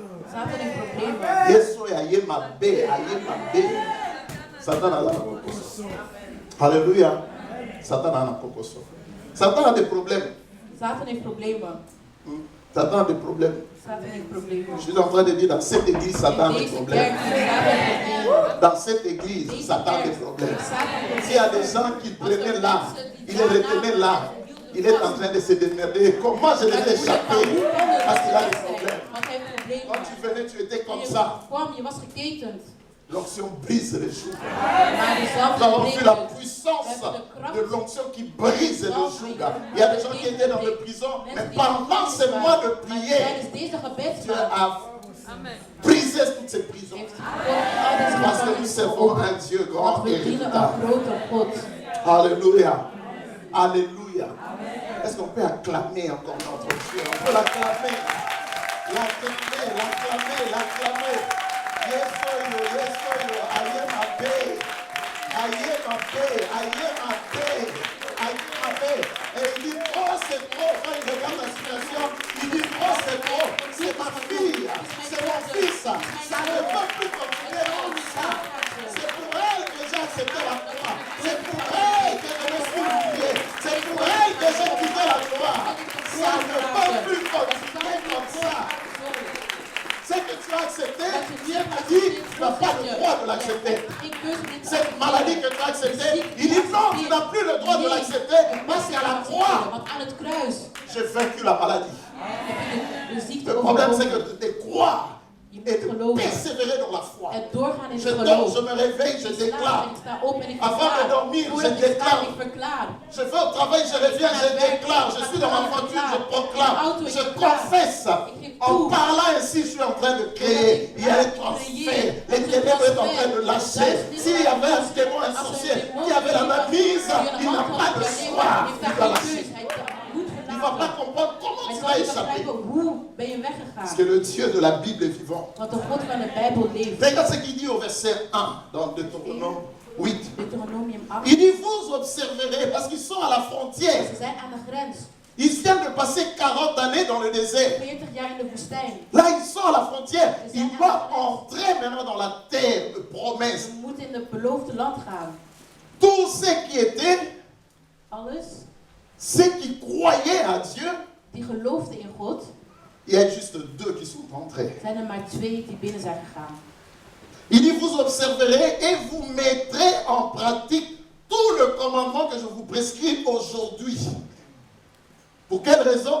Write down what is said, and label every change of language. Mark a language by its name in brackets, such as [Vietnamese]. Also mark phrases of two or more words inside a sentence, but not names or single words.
[Dutch] Satan heeft problemen. [Lingala] Yeso ya ye mabe, Satan a la kokoso. Alléluia. Satan a la kokoso. [French] Satan a des problèmes. [Dutch] Satan heeft problemen. [French] Satan a des problèmes. [Dutch] Satan heeft problemen. [French] Je suis en train de dire dans cette église, Satan a [Dutch] In [French] des [Dutch] deze [French] problèmes. [Dutch] kerk heeft Satan problemen. [French] Dans cette église, [Dutch] Deze [French] Satan a des [Dutch] kerk [French] problèmes. [Dutch] heeft Satan [French] S'il y a [Dutch] problemen. [French] des gens qui prenaient là, il les retenait là, il est en train de se démerder. Comment je les ai échappés? Parce qu'il a des problèmes. [Dutch] Want hij heeft problemen. [French] Quand tu venais, tu étais comme [Dutch] Je [French] ça. [Dutch] kwam, je was geketend. [French] L'onction brise les joues. [Dutch] Maar jezelf [French] Nous avons vu la [Dutch] gebreekt. [French] puissance de l'onction qui brise le joug. Il y a des gens qui étaient dans les prisons, mais pendant ces mois de prière, [Dutch] Tijdens deze [French] Dieu [Dutch] gebedsmaand [French] a brisé toutes ces prisons. [Dutch] heeft God al deze [French] Parce que nous [Dutch] gevangenissen [French] servons [Dutch] geopend. [French] un Dieu [Dutch] Want [French] grand [Dutch] we [French] et [Dutch] dienen [French] redoutable. [Dutch] een grote God. [French] Alléluia. Alléluia. Est-ce qu'on peut acclamer encore notre Dieu? On peut l'acclamer. L'acclamer, l'acclamer, l'acclamer. Yes, yo, yes, yo. I am a paix. I am a paix. I am a paix. I am a paix. Et il dit, oh, c'est trop. Quand il regarde la situation, il dit, oh, c'est trop. C'est ma fille. C'est mon fils. Ça ne peut plus continuer comme ça. C'est pour elle que j'ai accepté la croix. C'est pour elle que je me suis humilié. C'est pour elle que j'ai quitté la croix. Ça ne peut plus continuer comme ça. Ce que tu as accepté, Dieu m'a dit, tu n'as pas le droit de l'accepter. Cette maladie que tu as acceptée, il dit non, tu n'as plus le droit de l'accepter parce qu'à la croix, [Dutch] Want aan het kruis [French] j'ai vaincu la maladie. [Dutch] heb je de ziekte [French] Le problème, c'est [Dutch] overwonnen. [French] que de croire [Dutch] Je [French] et [Dutch] moet [French] de [Dutch] geloven. [French] persévérer dans la foi. [Dutch] Het doorgaan in [French] Je [Dutch] het [French] dors, [Dutch] geloof. [French] je me réveille, je [Dutch] Ik slaap [French] déclare. [Dutch] en ik sta op en ik [French] Avant de [Dutch] verklaar. [French] dormir, [Dutch] Voordat [French] je [Dutch] ik sta, [French] déclare. [Dutch] ik verklaar. [French] Je vais au travail, je reviens, je déclare. Je suis dans ma voiture, je proclame. Je confesse. En parlant ainsi, je suis en train de créer. Il y a un transfert. Les ténèbres sont en train de lâcher. S'il y avait un démon, un sorcier qui avait la main mise, il n'a pas de choix. Il va lâcher. Il ne va pas comprendre comment tu vas échapper. [Dutch] Hoe ben je [French] Parce [Dutch] weggegaan? [French] que le Dieu de la Bible est vivant. [Dutch] Want de God van de Bijbel leeft. [French] Regarde ce qu'il dit au verset 1 dans Deutéronome 8. [Dutch] Deuteronomium 8. [French] Il dit, vous observerez, parce qu'ils sont à la frontière. [Dutch] Ze zijn aan de grens. [French] Ils viennent de passer 40 années dans le désert. [Dutch] 40 jaar in de woestijn. [French] Là, ils sont à la frontière. Ils doivent entrer maintenant dans la terre de promesse. [Dutch] Ze moeten in het beloofde land gaan. [French] Tous ceux qui étaient, [Dutch] Alles [French] ceux qui croyaient à Dieu, [Dutch] die geloofden in God, [French] il y a juste 2 qui sont entrés. [Dutch] zijn er maar 2 die binnen zijn gegaan. [French] Il dit, vous observerez et vous mettrez en pratique tout le commandement que je vous prescris aujourd'hui. Pour quelle raison?